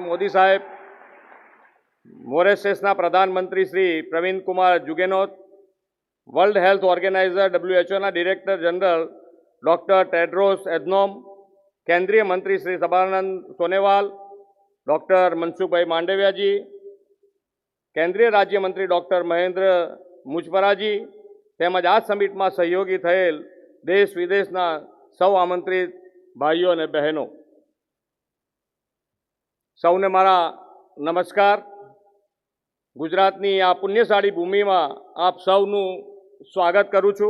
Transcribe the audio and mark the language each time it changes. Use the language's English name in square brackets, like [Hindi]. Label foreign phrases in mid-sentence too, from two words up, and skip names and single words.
[Gujarati] મોદી સાહેબ, મોરેશિયસના પ્રધાનમંત્રી શ્રી પ્રવીણ કુમાર જુગેનોથ, વર્લ્ડ હેલ્થ ઓર્ગેનાઇઝર WHOના ડિરેક્ટર જનરલ ડૉક્ટર ટેડ્રોસ એધનોમ, કેન્દ્રીય મંત્રી શ્રી સબાનંદ સોનેવાલ, ડૉક્ટર મનસુખભાઈ માંડવિયાજી, કેન્દ્રીય રાજ્યમંત્રી ડૉક્ટર મહેન્દ્ર મુજપરાજી તેમજ આ સમિટમાં સહયોગી થયેલ દેશ વિદેશના સૌ આમંત્રિત ભાઈઓ અને બહેનો, સૌને મારા નમસ્કાર. ગુજરાતની આ પુણ્યશાળી ભૂમિમાં આપ સૌનું સ્વાગત કરું છું.